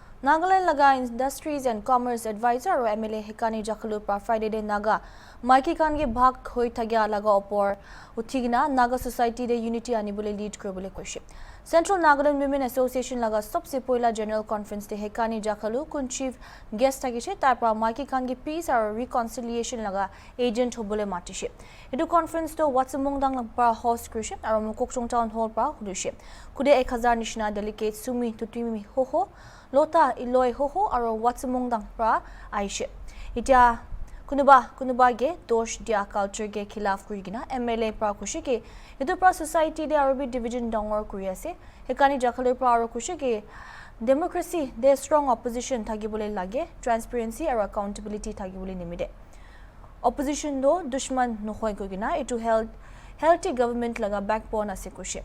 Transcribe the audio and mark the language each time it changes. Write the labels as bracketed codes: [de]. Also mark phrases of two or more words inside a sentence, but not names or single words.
[nag] Nagaland laga [en] Industries and Commerce Advisor [nag] or MLA Hekani Jakhalu pra Friday de Naga Maiki Khan ge bhag hoi thagya laga opor uthigina Naga Society de Unity anibole lead kribole koishe. Central Nagaland Women Association laga sabse poila [en] General Conference [nag] de Hekani Jakhalu kun [en] chief guest [nag] thagishe tar pra Maiki Khan ge [en] peace or reconciliation [nag] laga agent hobole matishe. Edu conference to Watsamongdang pra host krishe aro Mokokchung Town Hall pra hudushe. Kude 1000 nishna delegate Sumi Tutimi Hoho Lota Iloi Hoho aro Watsamongdang pra aishe. Itia kunuba ge dosh dia culture ge khilaf kurigina MLA pra kushi ke edu pra society de [en] Arabic division [nag] dongor kuri ase. Hekani Jakhalu pra aro kushi ke democracy de [en] strong opposition [nag] thagibole lage, transparency aro accountability thagibole nimide. Opposition do dushman nohoi kogina etu [en] healthy government [nag] laga backbone ase kushi.